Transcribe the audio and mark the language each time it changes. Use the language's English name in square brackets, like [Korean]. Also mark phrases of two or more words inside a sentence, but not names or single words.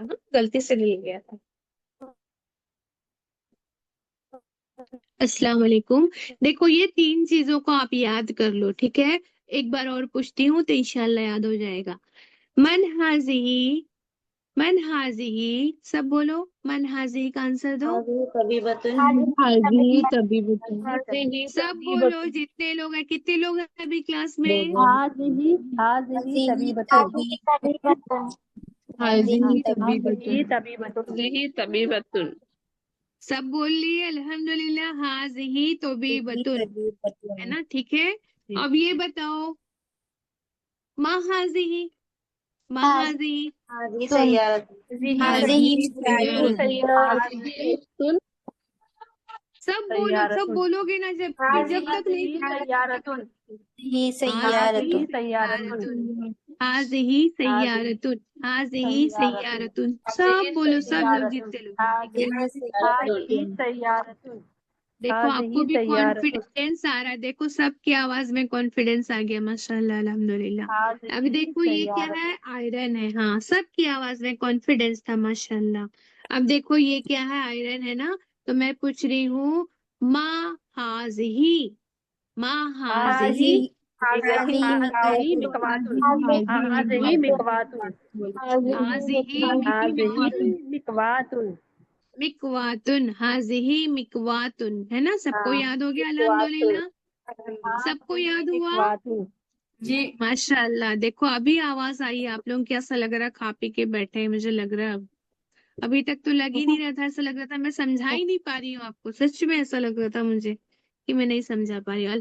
[Hindi] हाँ, गलती से डल गया था। [Arabic] السلام عليكم. [Hindi] देखो ये 3 चीजों को आप याद कर लो, ठीक है। एक बार और पूछती हूँ तो इंशाल्लाह याद हो जाएगा। [Arabic] من هذه، من هذه. [Hindi] सब बोलो, [Arabic] من هذه [Hindi] का आंसर दो। [Arabic] هذه طبيبةٌ. هذه طبيبةٌ. हाजी [Hindi] सब बोलो, जितने लोग हैं। कितने लोग हैं अभी क्लास में? [Arabic] हाजी हाजिही तबीबतुन। तबीबतुन। हाजिही हाजी तबीबतुन, तबीबतुन। هذه طبيبةٌ. [Hindi] सब बोल लिए अल्हम्दुलिल्लाह। [Arabic] هذه طبيبةٌ, [Hindi] है ना, ठीक है। अब ये बताओ, [Arabic] ما هذه، ما هذه, هذه سيارةٌ. हाजिही هذه سيارةٌ. [Hindi] सब बोलो, सब [Arabic] सय्यारतुन। [Hindi] बोलोगे ना, जब जब तक नहीं [Arabic] सय्यारतुन। ही हाजिही सय्यारतुन। सय्यारतुन। سيارةٌ، هذه سيارةٌ، هذه سيارةٌ. [Hindi] सब बोलो, सब लोग, जितने लोग हैं, ठीक है। [Arabic] هذه سيارةٌ. [Hindi] देखो आपको [Arabic] हाजी [Hindi] भी [Arabic] सय्यारतुन। [Hindi] कॉन्फिडेंस आ रहा है, देखो सबकी आवाज में कॉन्फिडेंस आ गया, [Arabic] ما شاء الله الحمد لله. [Hindi] अब [Arabic] हाजी [Hindi] देखो ये क्या है, आयरन है। हाँ, सबकी आवाज में कॉन्फिडेंस था, माशाल्लाह। अब देखो ये क्या है, आयरन है ना। तो मैं पूछ रही हूँ, [Arabic] ما هذه، ما هذه, هذه مكواةٌ. هذه مكواةٌ. हाजिही هذه مكواةٌ. مكواةٌ، هذه مكواةٌ, [Hindi] है ना। सबको याद हो गया [Arabic] मिकवातुन। [Hindi] अल्हम्दुलिल्लाह, सबको याद हुआ। [Arabic] मिकवातुन। [Hindi] जी माशाल्लाह। देखो अभी आवाज आई है, आप लोगों को ऐसा लग रहा है खा पी के बैठे हैं, मुझे लग रहा है अब। अभी तक तो लग ही नहीं रहा था, ऐसा लग रहा था मैं समझा ही नहीं पा रही हूँ आपको। सच में ऐसा लग रहा था मुझे कि मैं नहीं समझा पा रही हूँ।